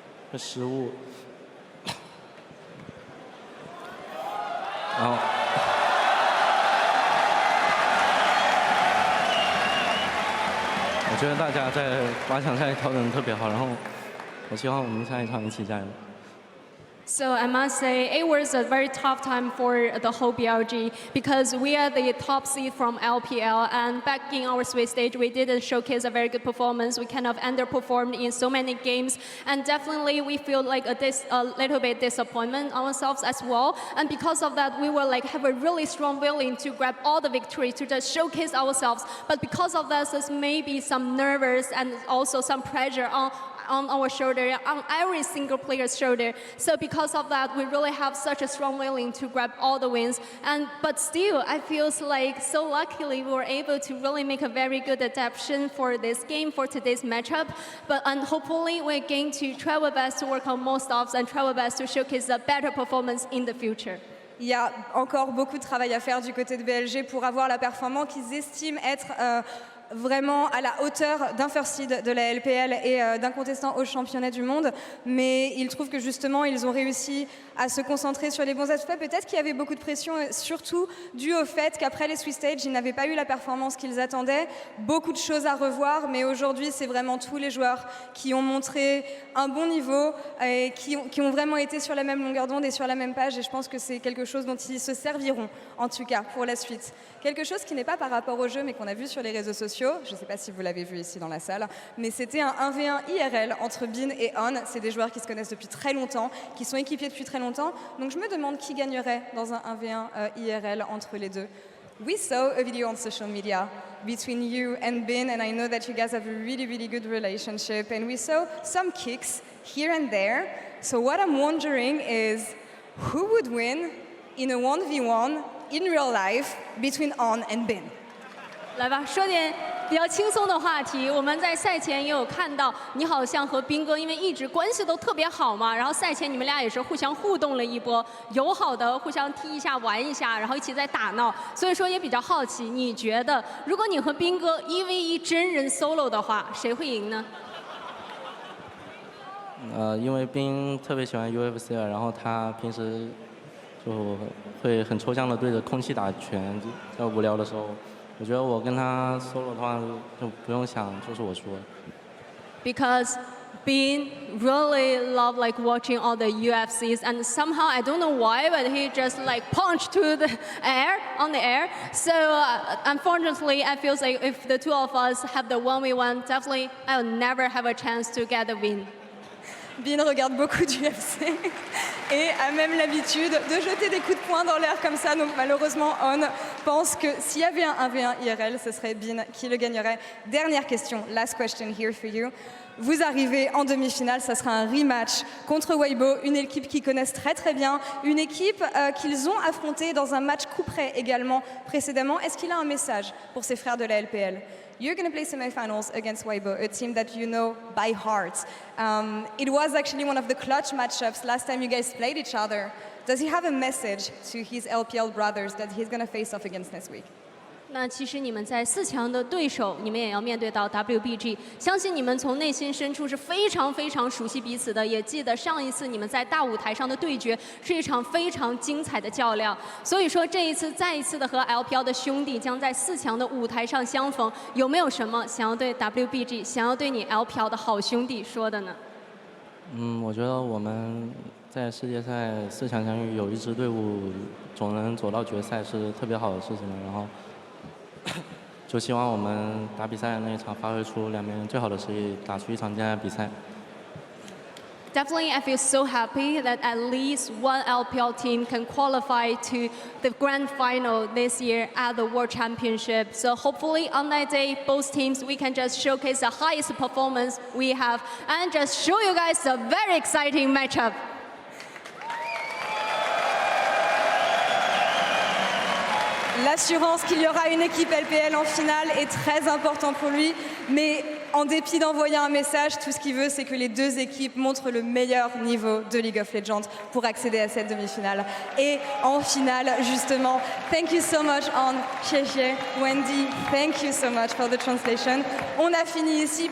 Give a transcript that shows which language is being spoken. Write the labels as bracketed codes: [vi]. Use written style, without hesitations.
[zh] 会失误，然后我觉得大家在8强赛调整得特别好，然后我希望我们下一场一起加油。 [en] So I must say, it was a very tough time for the whole BLG because we are the top seed from LPL, and back in our Swiss stage, we didn't showcase a very good performance. We kind of underperformed in so many games, and definitely we feel like a little bit disappointment ourselves as well. And because of that, we will like have a really strong willing to grab all the victory to just showcase ourselves. But because of that, there's maybe some nervous and also some pressure on our shoulder, on every single player's shoulder. So because of that, we really have such a strong willing to grab all the wins. But still, I feel like so luckily we were able to really make a very good adaptation for this game, for today's matchup. And hopefully we're going to try our best to work on more stops and try our best to showcase a better performance in the future. [fr] Il y a encore beaucoup de travail à faire du côté de BLG pour avoir la performance qu'ils estiment être vraiment à la hauteur d'un first seed de la LPL et d'un contestant au championnat du monde, mais ils trouvent que justement ils ont réussi à se concentrer sur les bons aspects. Peut-être qu'il y avait beaucoup de pression, surtout dû au fait qu'après les Swiss Stage, ils n'avaient pas eu la performance qu'ils attendaient. Beaucoup de choses à revoir, mais aujourd'hui c'est vraiment tous les joueurs qui ont montré un bon niveau et qui ont vraiment été sur la même longueur d'onde et sur la même page, et je pense que c'est quelque chose dont ils se serviront en tout cas pour la suite. Quelque chose qui n'est pas par rapport au jeu mais qu'on a vu sur les réseaux sociaux, je ne sais pas si vous l'avez vu ici dans la salle, mais c'était un 1v1 IRL entre Bin et On. C'est des joueurs qui se connaissent depuis très longtemps, qui sont équipiers depuis très longtemps, donc je me demande qui gagnerait dans un 1v1 IRL entre les deux. [en] We saw a video on social media between you and Bin, and I know that you guys have a really, really good relationship, and we saw some kicks here and there. So what I'm wondering is, who would win in a 1v1 in real life between On and Bin? [zh] 来吧，说点比较轻松的话题。我们在赛前也有看到，你好像和斌哥因为一直关系都特别好嘛，然后赛前你们俩也是互相互动了一波，友好的互相踢一下、玩一下，然后一起在打闹。所以说也比较好奇，你觉得如果你和斌哥1v1真人 solo 的话，谁会赢呢？因为斌特别喜欢 UFC， 然后他平时就会很抽象的对着空气打拳，在无聊的时候。我觉得我跟他 solo 的话就不用想，就是我输了。 [en] Because Bean really love like watching all the UFCs, and somehow I don't know why, but he just like punched to the air on the air. So unfortunately, I feel like if the two of us have the 1v1, definitely I'll never have a chance to get the win. [fr] Bean regarde beaucoup d'UFC et a même l'habitude de jeter des coups de poing dans l'air comme ça. Donc malheureusement, On pense que s'il y avait un 1v1 IRL, ce serait Bean qui le gagnerait. Dernière question, [en] last question here for you. [fr] Vous arrivez en demi-finale, ça sera un rematch contre Weibo, une équipe qu'ils connaissent très très bien, une équipe qu'ils ont affrontée dans un match coup près également précédemment. Est-ce qu'il a un message pour ses frères de la LPL? [en] You're going to play semi-finals against Weibo, a team that you know by heart. It was actually one of the clutch matchups last time you guys played each other. Does he have a message to his LPL brothers that he's going to face off against next week? [zh] 那其实你们在4强的对手，你们也要面对到 WBG， 相信你们从内心深处是非常非常熟悉彼此的，也记得上一次你们在大舞台上的对决是一场非常精彩的较量。所以说这一次再一次的和 LPL 的兄弟将在4强的舞台上相逢，有没有什么想要对 WBG、想要对你 LPL 的好兄弟说的呢？我觉得我们在世界赛4强相遇，有一支队伍总能走到决赛是特别好的事情了。然后就希望我们打比赛的那一场发挥出两边最好的实力，打出一场精彩的比赛。 [en] Definitely, I feel so happy that at least one LPL team can qualify to the grand final this year at the World Championship. So hopefully on that day, both teams, we can just showcase the highest performance we have and just show you guys a very exciting matchup. [fr] L'assurance qu'il y aura une équipe LPL en finale est très important pour lui, mais en dépit d'envoyer un message, tout ce qu'il veut, c'est que les deux équipes montrent le meilleur niveau de League of Legends pour accéder à cette demi-finale. Et en finale, justement, [en] thank you so much, On, Xie, Wendy, thank you so much for the translation. [fr] On a fini ici.